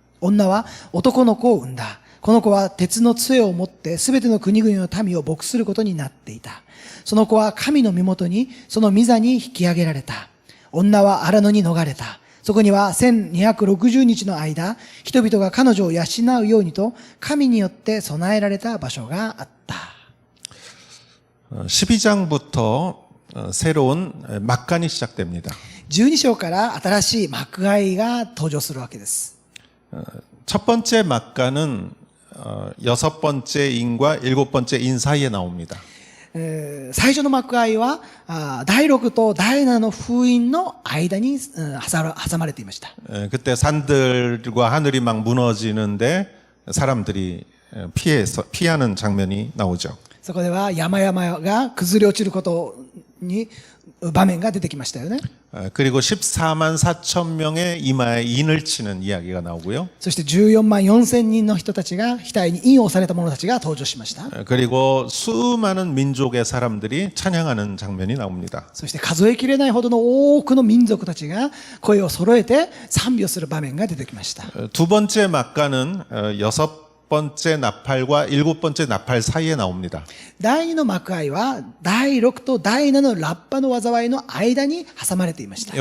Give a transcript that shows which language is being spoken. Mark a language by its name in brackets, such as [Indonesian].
[Japanese] 女は男の子を産んだ。この子は鉄の杖を持ってすべての国々の民を牧することになっていた。その子は神の身元に、その御座に引き上げられた。女は荒野に逃れた。そこには1260日の間、人々が彼女を養うようにと、神によって備えられた場所があった。 [Korean] 12장부터 새로운 막간이 시작됩니다. [Japanese] 12章から新しい幕開が登場するわけです。 [Korean] 첫 번째 막간은 6번째 인과 7번째 인 사이에 나옵니다. [Japanese] 最初の幕開は第6と第7の封印の間に挟まれていました。 [Korean] 그때 산들과 하늘이 막 무너지는데 사람들이 피하는 장면이 나오죠. [Japanese] そこでは山々が崩れ落ちることに場面が出てきましたよね。 [Korean] 그리고 14만 4천 명의 이마에 인을 치는 이야기가 나오고요. [Japanese] そして14万4千人の人たちが額に印をされた者たちが登場しました。 [Korean] 그리고 수많은 민족의 사람들이 찬양하는 장면이 나옵니다. [Japanese] そして数えきれないほどの多くの民族たちが声を揃えて賛美をする場面が出てきました。 [Korean] 두 번째 막간은 6번째 나팔과 7번째 나팔 사이에 나옵니다. [Japanese] 第2の幕開は第6と第7のラッパの災いの間に挟まれていました。